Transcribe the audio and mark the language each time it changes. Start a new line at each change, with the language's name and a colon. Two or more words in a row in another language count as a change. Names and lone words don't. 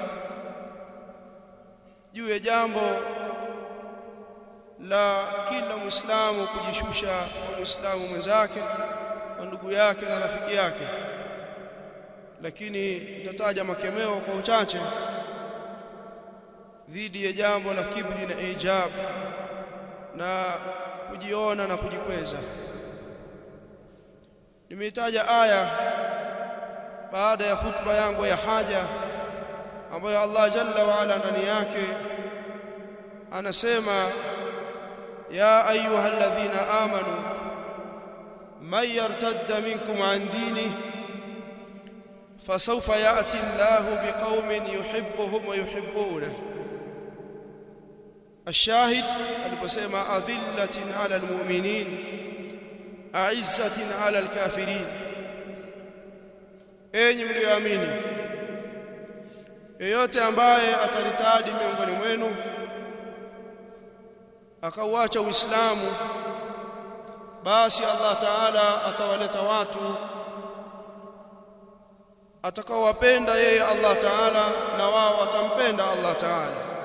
Swahili: juu ya jambo la kila Muislamu kujishusha kwa Muislamu mwenzake, kwa ndugu yake na rafiki yake, lakini nitataja makemeo kwa uchache dhidi ya jambo la kibri na ijab na kujiona na kujikweza. Nimeitaja aya baada ya khutba yangu ya haja ambayo
Arabic: الله جل وعلا
Swahili: ndani yake anasema
Arabic: يا أيها الذين آمنوا من يرتد منكم عن دينه فسوف يأتي الله بقوم يحبهم ويحبونه. الشاهد aliposema أذلة على المؤمنين أعزة على الكافرين,
Swahili: enyi mlioamini, yeyote ambaye ataritadi miongoni mwenu akauacha Uislamu, basi Allah Ta'ala atawaleta watu atakaowapenda yeye Allah Ta'ala na wao watampenda Allah Ta'ala.